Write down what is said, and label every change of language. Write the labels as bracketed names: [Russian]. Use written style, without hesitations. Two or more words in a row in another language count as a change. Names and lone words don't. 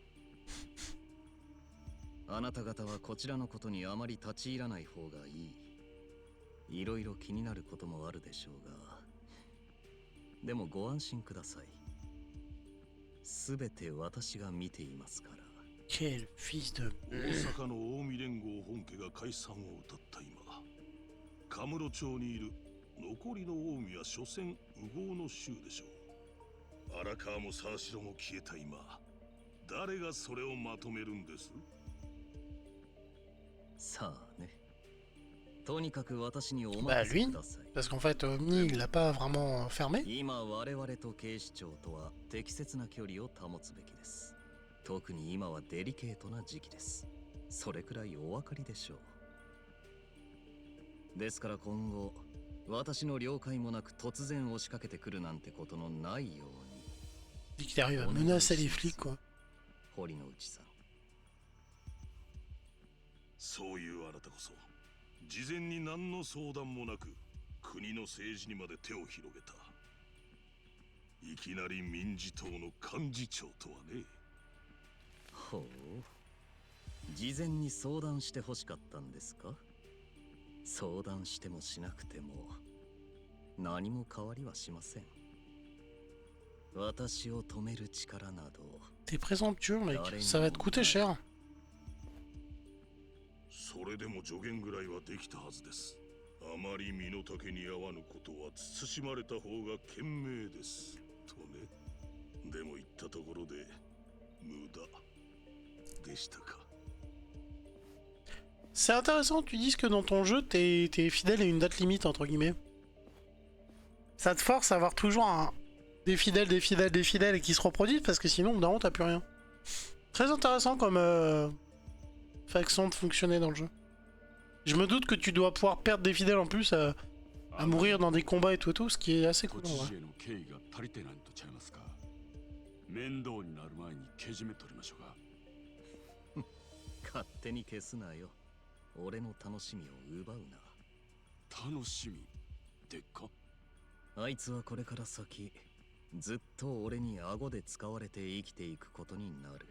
[Japanese] あなた方はこちらのことにあまり立ち入らない方がいい。いろいろ気になることもあるでしょうが、でもご安心ください。すべて私が見ていますから。 [French] Quel fils de... [Japanese] 大阪の近江連合本家が解散を謳った今、カムロ町にいる残りの近江は所詮烏合の衆でしょう。荒川も沢城も消えた今、誰がそれをまとめるんです？さあね。とにかく私にお [French] Bah [Japanese] 任せ [French] lui, [Japanese] ください。 [French] parce qu'en fait Omni il l'a pas vraiment fermé. [Japanese] 今我々と警視庁とは適切な距離を保つべきです。特に今はデリケートな時期です。それくらいお分かりでしょう。ですから今後私の了解もなく突然押しかけてくるなんてことのないように。 [French] Dès qu'il arrive à menacer les flics quoi. [Japanese] 堀之内さん。そういうあなたこそ事前に何の相談もなく国の政治にまで手を広げた。いきなり民事党の幹事長とはね。ほう。事前に相談してほしかったんですか？相談してもしなくても何も変わりはしません。私を止める力など。 [French] T'es présomptueux mec, ça va te coûter cher. [Japanese] それでも助言ぐらいはできたはずです。あまり身の丈に合わぬことは慎まれた方が賢明ですとね。でも言ったところで無駄でしたか。 [French] C'est intéressant que tu dises que dans ton jeu t'es fidèle à une date limite entre guillemets. Ça te force à avoir toujours des fidèles et qui se reproduisent parce que sinon non t'as plus rien. Très intéressant comme façon de fonctionner dans le jeu. Je me doute que tu dois pouvoir perdre des fidèles en plus à mourir dans des combats et tout, ce qui est assez cool en vrai. [Japanese] 勝手に消すなよ。俺の楽しみを奪うな。楽しみでっか？あいつはこれから先ずっと俺に顎で使われて生きていくことになる。